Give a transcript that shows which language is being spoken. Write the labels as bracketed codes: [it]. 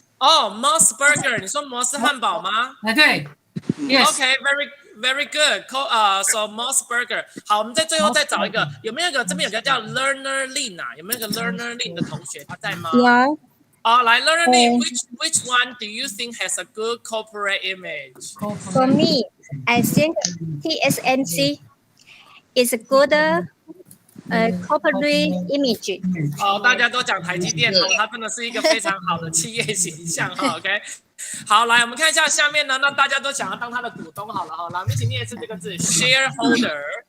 [zh] 哦 ，Moss Burger， 你说摩斯汉堡吗？对 ， [en] Yes. OK，very good。So Moss Burger。 [zh] 好，我们在最后再找一个，有没有这边有个叫 Learner Lin 啊？有没有个 Learner Lin 的同学他在吗？有。哦，来 [en] Learner Lin，which one do you think has a good corporate image? For me, I think TSMC is a good corporate image. [zh] 哦，大家都讲台积电哦，它真的是一个非常好的企业形象哈。 OK， 好，来我们看一下下面呢，那大家都想要当他的股东好了哈。来，我们一起念一次这个字 shareholder。